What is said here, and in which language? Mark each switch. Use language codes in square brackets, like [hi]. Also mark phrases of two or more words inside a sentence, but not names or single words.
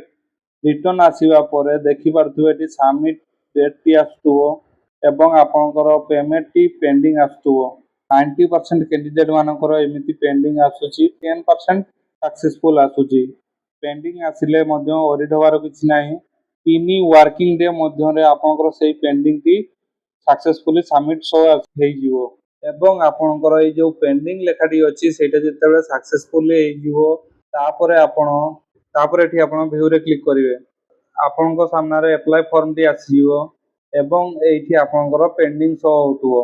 [or] ରିଟର୍ନ ଆସିବା ପରେ ଦେଖିପାରୁଥିବେ ଏଠି [en] submit date [or] ଆସୁଥିବ ଏବଂ ଆପଣଙ୍କର ପେମେଣ୍ଟଟି ପେଣ୍ଡିଂ ଆସୁଥିବ। 90% କ୍ୟାଣ୍ଡିଡେଟ୍ ମାନଙ୍କର ଏମିତି ପେଣ୍ଡିଂ ଆସୁଛି, 10% ସକ୍ସେସଫୁଲ ଆସୁଛି। ପେଣ୍ଡିଂ ଆସିଲେ ମଧ୍ୟ ଓରିଡ୍ ହେବାର କିଛି ନାହିଁ। 3 [en] working day [or] ମଧ୍ୟରେ ଆପଣଙ୍କର ସେଇ ପେଣ୍ଡିଂଟି [en] successfully submit show [or] ହେଇଯିବ ଏବଂ ଆପଣଙ୍କର ଏଇ ଯୋଉ ପେଣ୍ଡିଂ ଲେଖାଟି ଅଛି ସେଇଟା ଯେତେବେଳେ सक्सेसफुଲି ହେଇଯିବ ତାପରେ ଏଠି ଆପଣ ଭିଉରେ କ୍ଲିକ୍ କରିବେ। ଆପଣଙ୍କ ସାମ୍ନାରେ [en] apply form [or] ଆସିଯିବ ଏବଂ ଏଇଠି ଆପଣଙ୍କର ପେଣ୍ଡିଂ ଶୋ ହେଉଥିବ।